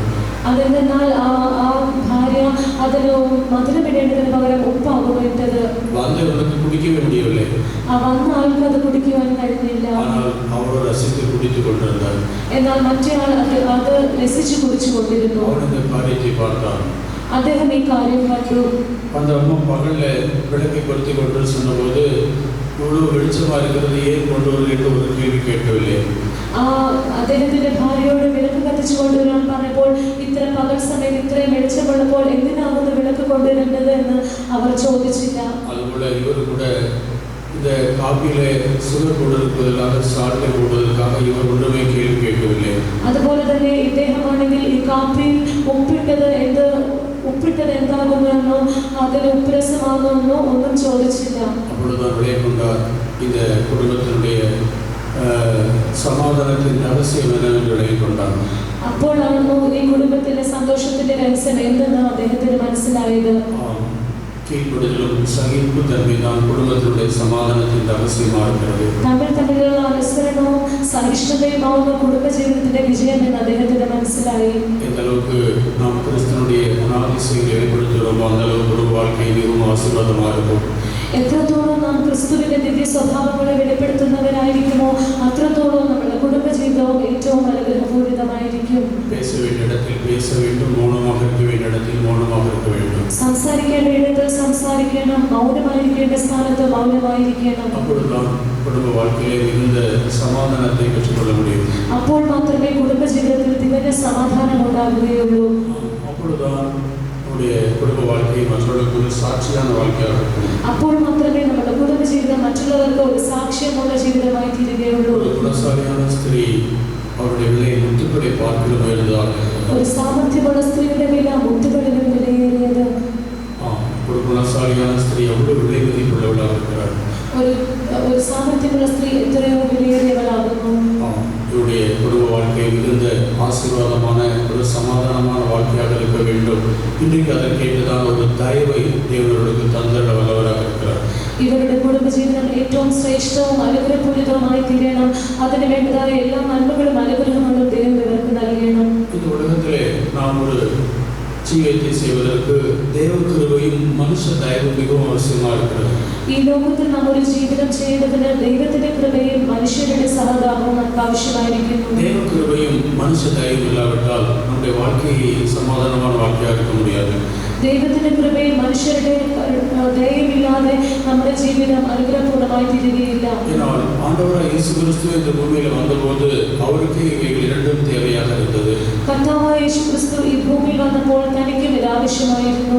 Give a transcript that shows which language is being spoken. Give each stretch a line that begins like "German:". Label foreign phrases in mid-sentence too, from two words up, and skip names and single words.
Malayalam: അതെന്നാൽ ആ ഭാര്യ അതിന് മധുരമിടേണ്ടതിന് പകരം ഉപ്പാകുന്നു ഇട്ടത്.
Tamil: வந்தவனுக்கு குடிக்கவே முடியவில்லை.
Malayalam: വന്ന ആൾക്ക് അത് കുടിക്കുവാൻ കഴിഞ്ഞില്ല.
Tamil: ஆனால் அவரோ ரசித்து குடித்துக் கொண்டிருந்தார்.
Malayalam: എന്നാൽ മറ്റേ ആൾ അത് രസിച്ചു കുടിച്ചു കൊണ്ടിരുന്നു.
Tamil: அவன் இந்த காரியத்தை பார்த்தான்.
Malayalam: അദ്ദേഹം ഈ കാര്യം കണ്ടു.
Tamil: அந்த அம்மா பகல்ல விளக்கை கொளுத்தி கொண்டு சொன்னபோது, இவ்வளவு வெளிச்சமா இருக்கிறது ஏன் கொண்டு வருவது என்று ஒரு கேள்வி கேட்கவில்லை.
Malayalam: അദ്ദേഹത്തിന്റെ ഭാര്യയോട് വിളക്ക് കത്തിച്ചു കൊണ്ടുവരാൻ പറഞ്ഞപ്പോൾ, ഇത്ര പകൽ സമയത്ത് ഇത്രയും വെളിച്ചമുള്ളപ്പോൾ എന്തിനാകുന്നു വിളക്ക് കൊണ്ടുവരേണ്ടത് എന്ന് അവർ ചോദിച്ചില്ല. അതുപോലെ ഇവർ
Tamil: கூட இந்த காபியில சுகர் போடுவதற்காக சால்ட்டை போடுவதற்காக இவர் ஒன்றுமே கேள்வி கேட்கவில்லை.
Malayalam: അതുപോലെ തന്നെ ഇദ്ദേഹമാണെങ്കിൽ ഈ കാപ്പിയിൽ ഉപ്പിട്ടത് എന്താകുമെന്നോ അതിൽ ഉപ്പുരസമാകുമെന്നോ ഒന്നും ചോദിച്ചില്ല.
Tamil: அப்பொழுதுதான் விளையகொண்டார் இந்த குடும்பத்தினுடைய சமாதானத்தின் ரகசியம் என்னவென்று விளையகொண்டார்.
Malayalam: അപ്പോഴാണ് ഈ കുടുംബത്തിലെ സന്തോഷത്തിന്റെ രഹസ്യം എന്തെന്ന് അദ്ദേഹത്തിന് മനസ്സിലായത്.
Tamil: கீழ்ப்படுதலும் சகிப்பு தன்மை தான் குடும்பத்தினுடைய சமாதானத்தின் ரகசியமாக இருக்கிறது.
Malayalam: തമ്മിലുള്ള അനുസരണവും സഹിഷ്ണുതയുമാവുന്ന കുടുംബജീവിതത്തിന്റെ വിജയം എന്ന് അദ്ദേഹത്തിന് മനസ്സിലായി.
Tamil: எந்த அளவுக்கு நாம் கிறிஸ்தனுடைய குணாதிசயங்களை வெளிப்படுத்துகிறோமோ அந்த அளவுக்கு ஒரு வாழ்க்கை மிகவும் ஆசீர்வாதமாக இருக்கும்.
Malayalam: എത്രത്തോളം നാം ക്രിസ്തുവിന്റെ ദിവ്യ സ്വഭാവങ്ങളെ വെളിപ്പെടുത്തുന്നവരായിരിക്കുമോ അത്രത്തോളം നമ്മുടെ കുടുംബജീവിതവും ഏറ്റവും അനുഗ്രഹപൂരിതമായിരിക്കും.
Tamil: பேச வேண்டிய இடத்தில் பேச வேண்டும், மௌனமாக இருக்க வேண்டிய இடத்தில் மௌனமாக இருக்க வேண்டும்.
Malayalam: സംസാരിക്കേണ്ട ഇടത്ത് സംസാരിക്കണം, മൗനമായിരിക്കേണ്ട സ്ഥാനത്ത് മൗനമായിരിക്കണം.
Tamil: அப்பொழுதுதான் குடும்ப வாழ்க்கையிலே மிகுந்த சமாதானத்தை பெற்றுக்கொள்ள முடியும்.
Malayalam: അപ്പോൾ മാത്രമേ കുടുംബജീവിതത്തിൽ തികഞ്ഞ സമാധാനം ഉണ്ടാകുകയുള്ളൂ.
Tamil: அப்பொழுதுதான் நம்முடைய குடும்ப வாழ்க்கை மற்றவர்களுக்கு ஒரு சாட்சியான வாழ்க்கையாக இருக்கும்.
Malayalam: അപ്പോൾ മാത്രമേ നമ്മുടെ കുടുംബജീവിതം മറ്റുള്ളവർക്ക് ഒരു സാക്ഷ്യമുള്ള ജീവിതമായി തീരുകയുള്ളൂ.
Tamil: ஒரு குணசாலியான ஸ்திரீ அவருடைய விலை முத்துக்களை பார்க்கிலும் உயர்ந்ததாக.
Malayalam: ഒരു സാമർത്ഥ്യമുള്ള സ്ത്രീയുടെ വില മുത്തുകളിലും വിലയേറിയത്.
Tamil: ஒரு குணசாலியான ஸ்திரீ அவ்வளவு விலை மதிப்புள்ளவளாக இருக்கிறார்.
Malayalam: ഒരു സാമർത്ഥ്യമുള്ള സ്ത്രീ എത്രയോ വിലയേറിയവളാകുന്നു.
Tamil: இவருடைய குடும்ப வாழ்க்கை மிகுந்த ஆசீர்வாதமான ஒரு சமாதானமான வாழ்க்கையாக இருக்க வேண்டும். இன்றைக்கு அதற்கேற்றுதான் ஒரு தயவை தேவர்களுக்கு தந்திட வல்லவராக இருக்கிறார்.
Malayalam: ഇവരുടെ കുടുംബജീവിതം ഏറ്റവും ശ്രേഷ്ഠവും അനുഗ്രഹപൂരിതവുമായി തീരണം. അതിന് വേണ്ടതായ എല്ലാ നന്മകളും അനുഗ്രഹങ്ങളും ദൈവം ഇവർക്ക് നൽകണം.
Tamil: இந்த உலகத்திலே நாம் ஒரு ஜீவியத்தை செய்வதற்கு தேவ கிருபையும் மனுஷ தயவும் மிகவும் அவசியமாக இருக்கிறது.
Malayalam: ഈ ലോകത്തിൽ നാം ഒരു ജീവിതം ചെയ്യുന്നതിന് ദൈവത്തിന്റെ കൃപയും മനുഷ്യരുടെ സഹതാപവും നമുക്ക് ആവശ്യമായിരിക്കുന്നു.
Tamil: தேவ கிருபையும் மனுஷ தயவும் இல்லாவிட்டால் நம்முடைய வாழ்க்கையை சமாதானமான வாழ்க்கையாக இருக்க முடியாது.
Malayalam: ദൈവത്തിന്റെ കൃപയും മനുഷ്യരുടെ ദയയുമില്ലാതെ നമ്മുടെ ജീവിതം അനുഗ്രഹപൂർണ്ണമായി തീരുകയില്ല.
Tamil: ஏனால் ஆண்டவராய் இயேசு கிறிஸ்து இந்த பூமியில் வந்தபோது அவருக்கு இவைகள் இரண்டும் தேவையாக இருந்தது.
Malayalam: കർത്താവായ യേശു ക്രിസ്തു ഈ ഭൂമിയിൽ വന്നപ്പോൾ തനിക്കും ഇത് ആവശ്യമായിരുന്നു.